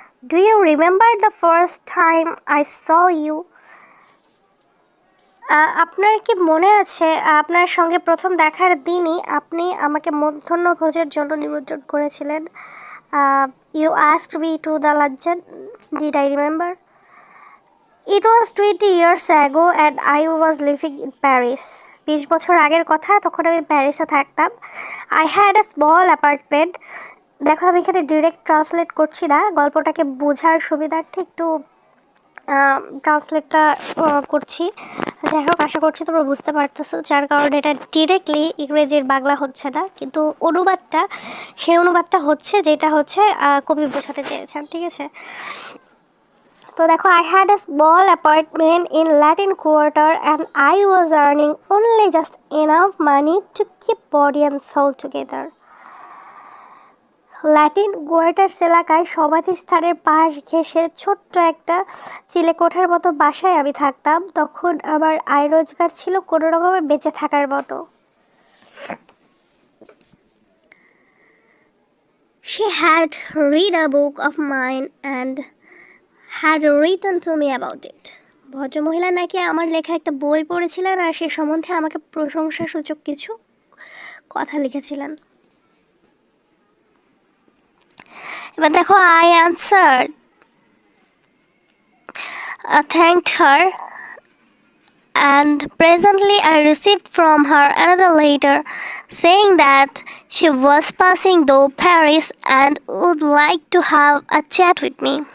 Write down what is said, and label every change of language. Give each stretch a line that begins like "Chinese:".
English: Do you remember the first time I saw you?
Bangla: আপনার কি মনে আছে আপনার সঙ্গে প্রথম দেখার দিনই আপনি আমাকে মধ্যাহ্নভোজের জন্য নিমন্ত্রণ করেছিলেন?
English: You asked me to the luncheon. Did I remember? It was 20 years ago and I was living in Paris.
Bangla: 20 বছর আগের কথা, তখন আমি প্যারিসে থাকতাম।
English: I had a small apartment.
Bangla: দেখো, আমি এখানে ডিরেক্ট ট্রান্সলেট করছি না, গল্পটাকে বোঝার সুবিধার্থে একটু ট্রান্সলেটটা করছি। যাই হোক, আশা করছি তোমরা বুঝতে পারতেছো, যার কারণে এটা ডিরেক্টলি ইংরেজির বাংলা হচ্ছে না, কিন্তু অনুবাদটা সেই অনুবাদটা হচ্ছে যেটা হচ্ছে কবি বোঝাতে চেয়েছেন, ঠিক আছে? তো দেখো,
English: I had a small apartment in Latin quarter and I was earning only just enough money to keep body and soul together.
Bangla: Latin quarters এলাকায় সমাধিস্থানের পাশ ঘেঁষে ছোট্ট একটা চিলেকোঠার মতো বাসায় আমি থাকতাম। তখন আমার আয় রোজগার ছিল কোনো রকমে বেঁচে থাকার মতো।
English: She had read a book of mine and had written to me about it.
Bangla: ভদ্রমহিলা নাকি আমার লেখা একটা বই পড়েছিলেন আর সে সম্বন্ধে আমাকে প্রশংসাসূচক কিছু কথা লিখেছিলেন। এবার দেখো,
English: I answered, thanked her, and presently I received from her another letter saying that she was passing through Paris and would like to have a chat with me.